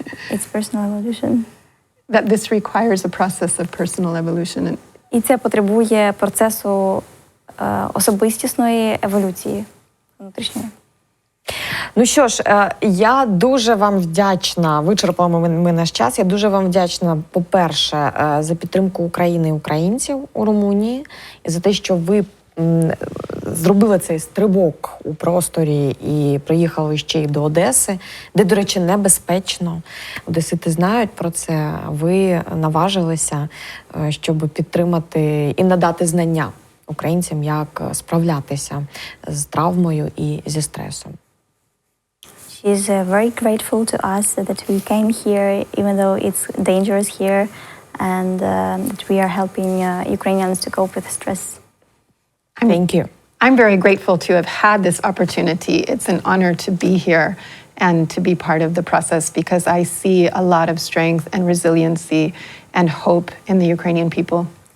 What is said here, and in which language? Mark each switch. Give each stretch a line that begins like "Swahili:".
English: it's personal evolution. That this requires a process of personal evolution.
Ukrainian: І це потребує процесу особистісної еволюції внутрішньої. Ну що ж, я дуже вам вдячна, вичерпали ми наш час, я дуже вам вдячна, по-перше, за підтримку України і українців у Румунії, і за те, що ви зробили цей стрибок у просторі і приїхали ще й до Одеси, де, до речі, небезпечно. Одесити знають про це. Ви наважилися, щоб підтримати і надати знання українцям, як справлятися з травмою і зі стресом.
English: She's very grateful to us that we came here, even though it's dangerous here, and that we are helping Ukrainians to cope with stress. Thank you. I'm very grateful to have had this opportunity. It's an honor to be here and to be part of the process because I see a lot of strength and resiliency and hope in the Ukrainian people.